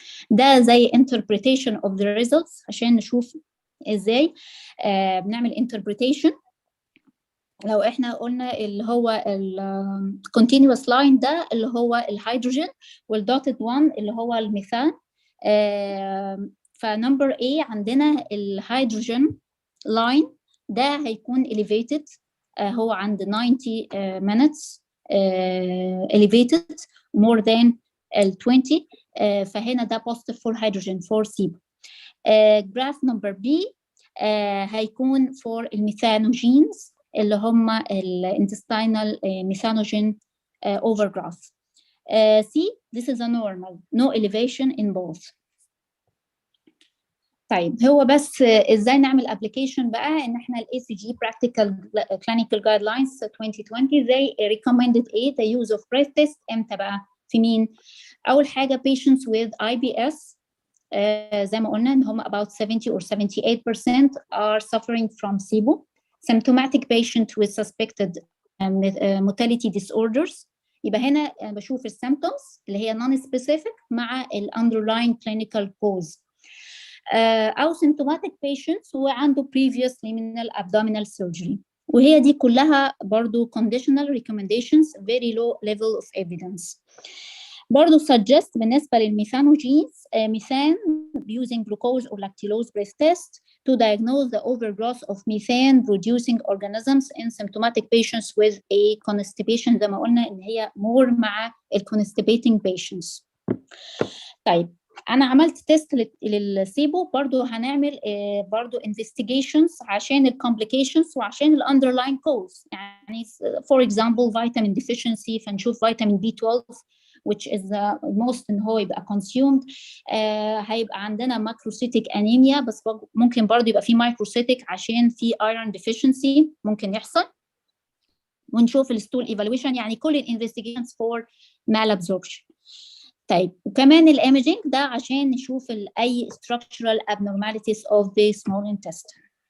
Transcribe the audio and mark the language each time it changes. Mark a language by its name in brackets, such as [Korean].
[Arabic] ده زي [English] interpretation of the results [Arabic] عشان نشوف ازاي بنعمل interpretation. لو احنا قلنا اللي هو ال continuous line ده اللي هو الهيدروجين، والdotted one اللي هو الميثان. فنمبر A عندنا الهيدروجين لاين ده هيكون elevated، هو عند 90 minutes [English] elevated more than 20، [Arabic] فهنا ده [English] positive for hydrogen for SIBO. graph number B هيكون for الميثانوجينز [Arabic] اللي هم [English] الintestinal methanogen overgrowth. C, this is a normal, no elevation in both. [Arabic] طيب هو بس ازاي نعمل ابلكيشن بقى؟ ان احنا الاي سي جي [English] practical clinical guidelines 2020 they recommended the use of breath test. [Arabic] امتى بقى؟ في مين؟ اول حاجه patients with IBS، زي ما قلنا ان هم [English] about 70 or 78% are suffering from SIBO. symptomatic patient with suspected motility disorders، يبقى هنا انا بشوف السيمبتومز اللي هي non specific [Arabic] مع ال [English] underlying clinical cause. أو symptomatic patients وعنده previous liminal abdominal surgery، [Arabic] وهي دي كلها برضو [English] conditional recommendations very low level of evidence. برضو suggest [Arabic] بالنسبة للميثانوجينز ميثان [English] using glucose or lactulose breath test to diagnose the overgrowth of methane producing organisms in symptomatic patients with a constipation. [Arabic] زي ما قلنا إن هي more مع ال [English] constipating patients. [Arabic] طيب انا عملت تيست للسيبو، برضو هنعمل برضو investigations عشان الكومبليكيشنز وعشان الاندرلاين كوز. [English] يعني for example vitamin deficiency، فنشوف vitamin B12 which is the most [Arabic] ان هو يبقى [English] consumed. [Arabic] هيبقى عندنا ماكروسيتيك انيميا، بس ممكن برضو يبقى في مايكروسيتيك عشان في iron deficiency ممكن يحصل. ونشوف الستول ايفالويشن، يعني كل الانفستيجيشنز فور malabsorption. طيب وكمان الايميجينج ده عشان نشوف اي [English] structural abnormalities of the small intestine.